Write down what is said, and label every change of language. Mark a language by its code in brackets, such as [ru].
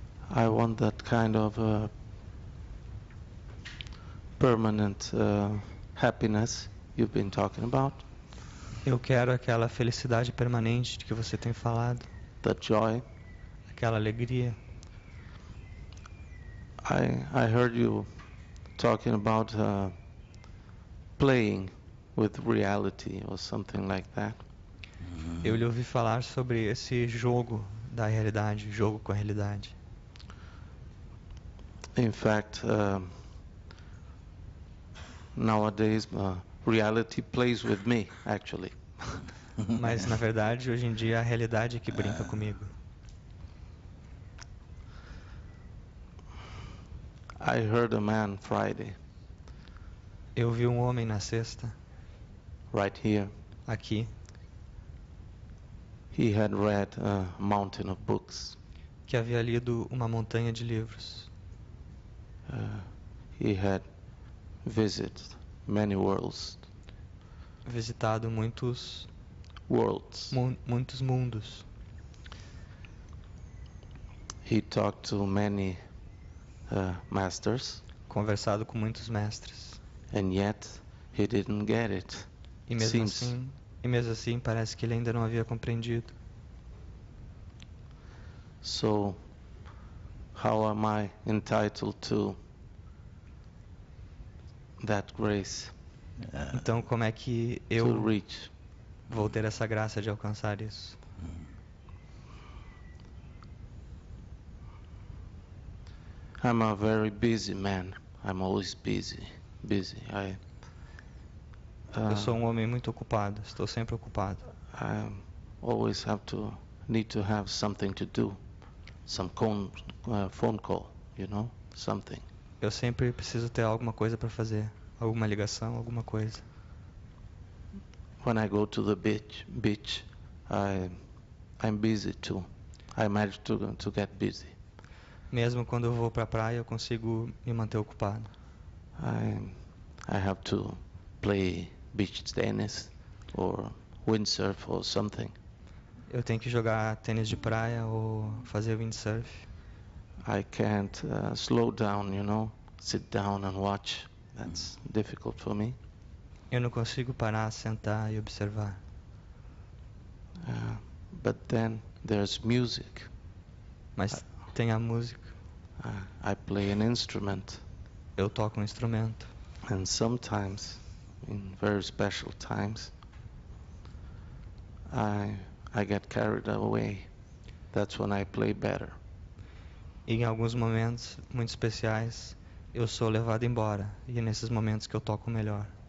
[en] I want that kind of permanent happiness you've been talking about. [pt] Eu quero aquela felicidade permanente de que você tem falado. [en] That joy. [pt] Aquela alegria. [en] I heard you talking about playing with reality or something like that. [pt] Eu lhe ouvi falar sobre esse jogo da realidade, jogo com a realidade. [en] In fact, nowadays reality plays with me, actually. [pt] Mas na verdade, hoje em dia a realidade é que brinca comigo. [en] I heard a man Friday. [pt] Eu vi um homem na sexta. [en] Right here. [pt] Aqui. [en] He had read a mountain of books. [pt] Que havia lido uma montanha de livros. [en] He had visited many worlds. [pt] Visitado muitos [en] worlds. [pt] Muitos mundos. [en] He talked to many masters. [pt] Conversado com muitos mestres. [en] And yet he didn't get it. [pt] E mesmo assim parece que ele ainda não havia compreendido. [en] So how am I entitled to that grace? [pt] Então como é que eu vou ter essa graça de alcançar isso? [en] I'm a very busy man. I'm always busy. [pt] Eu sou um homem muito ocupado, estou sempre ocupado. [en] I always need to have something to do, some phone call, something. [pt] Eu sempre preciso ter alguma coisa para fazer, alguma ligação, alguma coisa. [en] When I go to the beach, I'm busy too. I manage to get busy. [pt] Mesmo quando eu vou para a praia, eu consigo me manter ocupado. [en] I have to play beach tennis or windsurf or something. [pt] Eu tenho que jogar tênis de praia ou fazer windsurf. [en] I can't slow down, sit down and watch. That's difficult for me. [pt] Eu não consigo parar, sentar e observar. [en] But then there's music. [pt] Mas tem a música. [en] I play an instrument. [pt] Eu toco um instrumento. [en] And sometimes, in very special times, I get carried away. That's when I play better. [pt] E em alguns momentos muito especiais, eu sou levado embora. E é nesses momentos que eu toco melhor.